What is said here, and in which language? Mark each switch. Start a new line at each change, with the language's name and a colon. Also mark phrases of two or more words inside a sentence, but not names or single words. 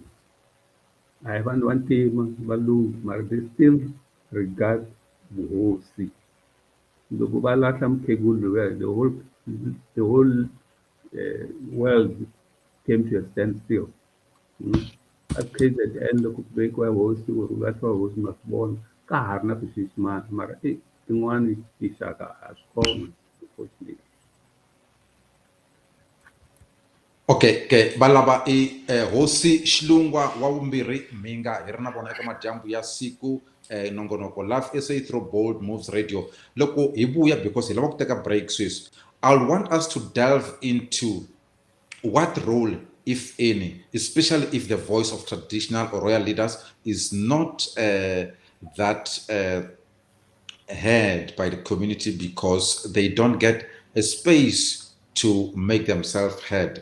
English: I haven't one team, but they still regard the Hosi. The whole world came to a standstill.
Tsonga: At KZN loko ku vekiwa hosi or vathiwa hosi ma swi vona ka ha ri na ku xiximana mara tin'wani tinxaka a swi kona unfortunately. Okay, balaba Hosi Shilungwa wa vumbirhi Mhinga hi ri na vona eka madyambu ya siku nongonoko Love SA through Bold Moves Radio. Loko hi vuya because hi lava ku teka break sweswi,
English: I'll want us to delve into what role, if any, especially if the voice of traditional or royal leaders is not that heard by the community because they don't get a space to make themselves heard.